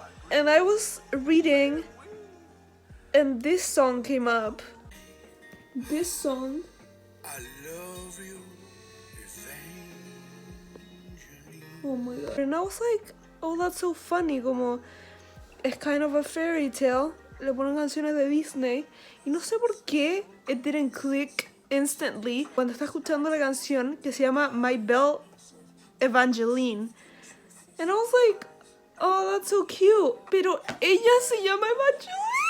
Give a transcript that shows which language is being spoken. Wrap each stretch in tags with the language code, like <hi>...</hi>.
<en>And I was reading and this song came up. This song. I love you, oh my god. And I was like, oh, that's so funny.</en> <es>Como es</es> <en>kind of a fairy tale.</en> <es>Le ponen canciones de Disney. Y no sé por qué</es> <en>it didn't click instantly</en> <es>cuando está escuchando la canción que se llama My Belle Evangeline.</es> <en>And I was like, oh, that's so cute.</en> <es>Pero ella se llama Evangeline.</es>